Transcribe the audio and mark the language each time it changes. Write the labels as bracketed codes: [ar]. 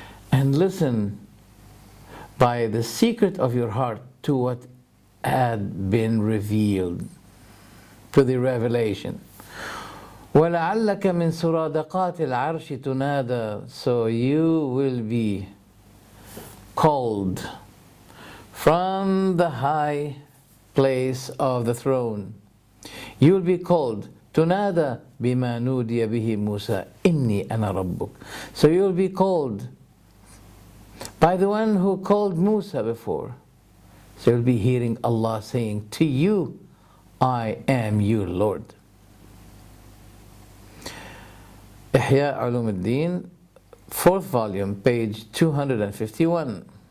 [en] And listen by the secret of your heart to what had been revealed, to the revelation. [ar] وَلَعَلَّكَ مِنْ سُرَادَقَاتِ الْعَرْشِ تُنَادَى. [en] So you will be called from the high place of the throne. You will be called [ar] تُنَادَى بِمَا نُودِيَ بِهِ مُوسَى إِنِّي أَنَا رَبُّكَ. [en] So you will be called by the one who called Musa before. So you'll be hearing Allah saying to you, I am your Lord. Ihya Ulum al-Din, 4th volume, page 251.